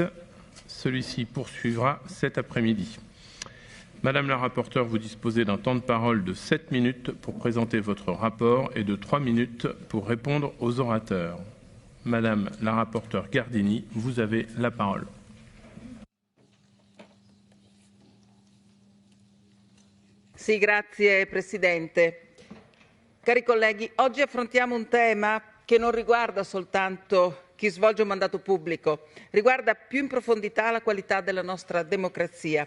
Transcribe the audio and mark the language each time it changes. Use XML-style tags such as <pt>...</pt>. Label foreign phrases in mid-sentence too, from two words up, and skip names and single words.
<fr>Celui-ci poursuivra cet après-midi. Madame la rapporteure, vous disposez d'un temps de parole de 7 minutes pour présenter votre rapport et de 3 minutes pour répondre aux orateurs. Madame la rapporteure Gardini, vous avez la parole.</fr> <it>Sì, grazie Presidente. Cari colleghi, oggi affrontiamo un tema che non riguarda soltanto chi svolge un mandato pubblico, riguarda più in profondità la qualità della nostra democrazia.</it>